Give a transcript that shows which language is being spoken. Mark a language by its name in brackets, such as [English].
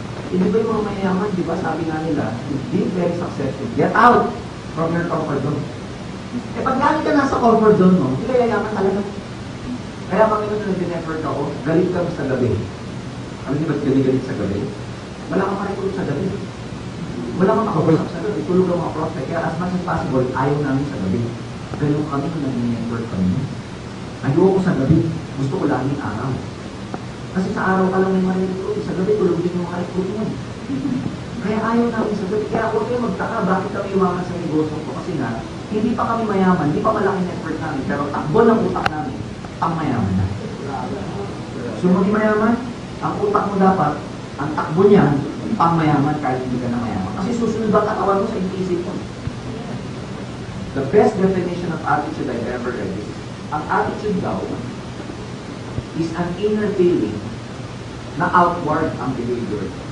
[Filipino] Hindi ba yung mga mayayaman, di ba sabi nga nila, [English] you've been very successful, get out from your comfort zone. [Filipino] Eh pag galing ka nasa comfort zone mo, hindi ka yayaman talaga. Kaya Panginoon na nag-effort ako, galit kami sa gabi. Alam niyo ba't galit sa gabi? Wala kang makitulog sa gabi. Wala kang makausap sa gabi. Tulog ang mga prospect. Kaya as much as possible, ayaw namin sa gabi. Ganun kami kung nag-effort kami. Ayoko sa gabi. Gusto ko laging araw. Kasi sa araw ka lang may marinig. Sa gabi, tulog din yung mga recruitment. Kaya ayaw namin sa gabi. Kaya huwag kayo magtaka, bakit kami umangat sa negosyo ko? Kasi nga, hindi pa kami mayaman, hindi pa malaking effort namin, pero takbo ng utak namin, ang mayaman na. So maging mayaman, ang utak mo dapat, ang takbo niyan, pang mayaman kahit hindi ka na mayaman. Kasi susunod ang katawan mo sa isip mo. [English] The best definition of attitude I've ever read is, [Filipino] ang attitude daw [English] is an inner feeling na outward ang behavior.